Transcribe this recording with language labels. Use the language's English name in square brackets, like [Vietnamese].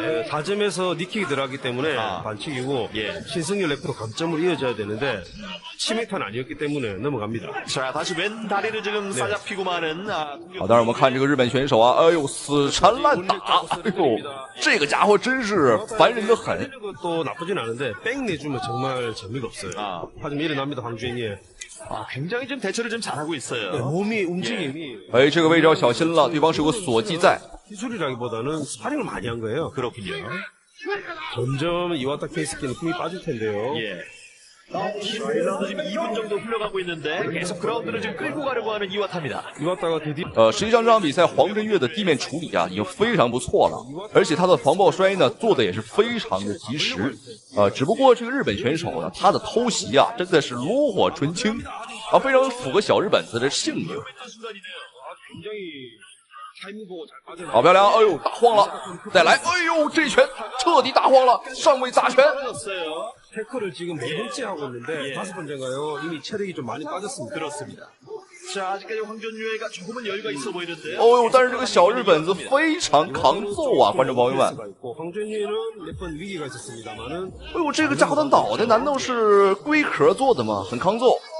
[Korean] 다점에서 니킥이 들어가기 때문에 반칙이고 신승열 레프로 감점으로 이어져야 되는데 치명타는 아니었기 때문에 넘어갑니다. 자, 다시 왼 다리를 지금 싸잡히고 마는 [Chinese] 好，当然我们看这个日本选手哎呦死缠烂打，哎呦这个家伙真是烦人的很。 [Korean] 또 나쁘진 않은데 백 내주면 정말 재미가 없어요. 하지만 일어납니다 황준이. 굉장히 좀 대처를 좀 잘하고 있어요. 네, 몸이 움직임이. [Chinese] 哎，这个位置要小心了，对方是有个锁技在。 [Korean] 기술이라기보다는 스파링을 많이 한 거예요. 그렇군요. 점점 이와타 케이스키는 힘이 빠질 텐데요. 예. 1라운드 지금 2분 정도 흘러가고 있는데 계속 그라운드를 지금 끌고 가려고 하는 이와타입니다. 이와타가 드디어 [Chinese] 实际上这场比赛黄振岳的地面处理已经非常不错了，而且他的防爆摔呢做的也是非常的及时。只不过这个日本选手呢，他的偷袭真的是炉火纯青非常符合小日本子的性格。好漂亮！哎呦，打晃了，再来！哎呦，这拳彻底打晃了，上位砸拳。 [Korean] 태클을 지금 4번째 하고 있는데 5번째인가요? 이미 체력이 좀 많이 빠졌습니다. 그렇습니다. 자, 아직까지 황준유가 조금은 여유가 있어 보이는데요. [Chinese] 哦呦，但是这个小日本子非常抗揍观众朋友们。 [Korean] 황준유는 몇 번 위기가 있었습니다만은 [Chinese] 哎呦，这个家伙的脑袋难道是龟壳做的吗？很抗揍。